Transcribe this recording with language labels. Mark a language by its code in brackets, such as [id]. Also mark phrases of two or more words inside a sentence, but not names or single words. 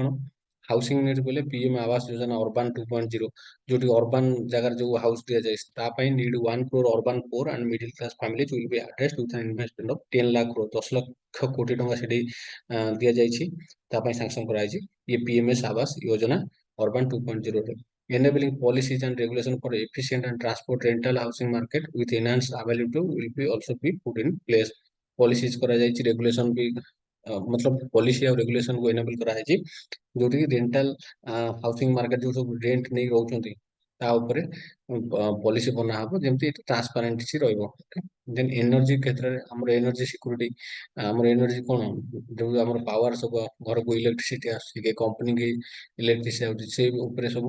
[en] housing needs [or] ବୋଲେ ପିଏମ ଆବାସ ଯୋଜନା ଅର୍ବାନ 2.0, ଯୋଉଠି ଅର୍ବାନ ଜାଗାରେ ଯୋଉ ହାଉସ ଦିଆଯାଏ ତା ପାଇଁ ନିଡ୍ 1 crore [en] urban poor and middle class families will be addressed with an investment of [or] 10 ଲାଖ crore, 10 ଲକ୍ଷ କୋଟି ଟଙ୍କା ସେଠି ଦିଆଯାଇଛି, ତା ପାଇଁ ସାଂକ୍ସନ କରାଯାଇଛି। [en] ଇଏ ପିଏମଏସ ଆବାସ ଯୋଜନା ଅର୍ବାନ 2.0 ରେ enabling policies and regulation for efficient and transport rental housing market with enhanced availability will be also be put in place। [or] policies କରାଯାଇଛି, regulation ବି ପଲିସି ଆଉ ରେଗୁଲେସନ କୁ ଏନେବଲ କରାଯାଇଛି, ଯୋଉଠି [en] rental housing market [or] ଯୋଉ ସବୁ ରେଣ୍ଟ ନେଇ ରହୁଛନ୍ତି ତା ଉପରେ ପଲିସି ବନା ହବ, ଯେମିତି ଏଠି ଟ୍ରାନ୍ସପାରେନ୍ସି ରହିବ। [en] then energy [or] କ୍ଷେତ୍ରରେ ଆମର [en] energy security, [or] ଆମର ଏନର୍ଜି କଣ, ଯୋଉ ଆମର ପାୱାର ସବୁ ଘରକୁ ଇଲେକ୍ଟ୍ରିସିଟି ଆସୁଛି କି କମ୍ପାନୀ କି ଇଲେକ୍ଟ୍ରିସିଟି ଆସୁଛି, ସେ ଉପରେ ସବୁ।